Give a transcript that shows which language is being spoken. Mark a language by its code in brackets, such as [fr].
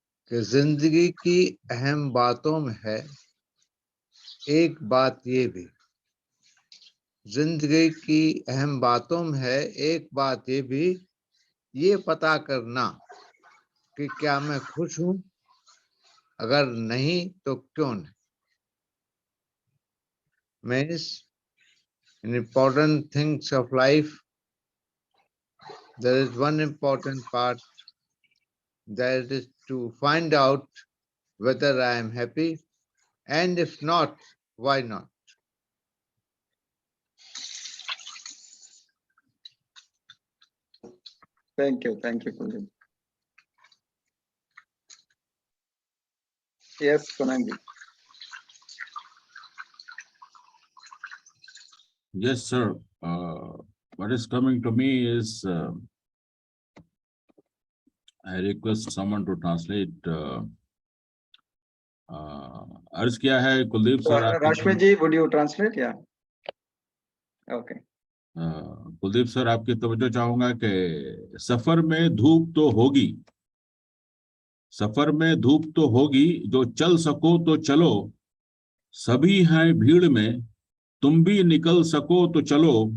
[hi] कि जिंदगी की अहम बातों में है एक बात ये भी, जिंदगी की अहम बातों में है एक बात ये भी, ये पता करना कि क्या मैं खुश हूं, अगर नहीं तो क्यों नहीं. [en] Means in important things of life, there is one important part, that is to find out whether I am happy, and if not, why not? Thank you, Kuldeep. Yes, Kunal ji. Yes, sir. What is coming to me is I request someone to translate. [hi] अर्ज किया है Kuldeep sir. [en] Rashmi ji, would you translate? Yeah. Okay. [hi] Kuldeep sir, आपकी तवज्जो चाहूंगा कि सफर में धूप तो होगी, सफर में धूप तो होगी, जो चल सको तो चलो, सभी हैं भीड़ में, तुम भी निकल सको तो चलो.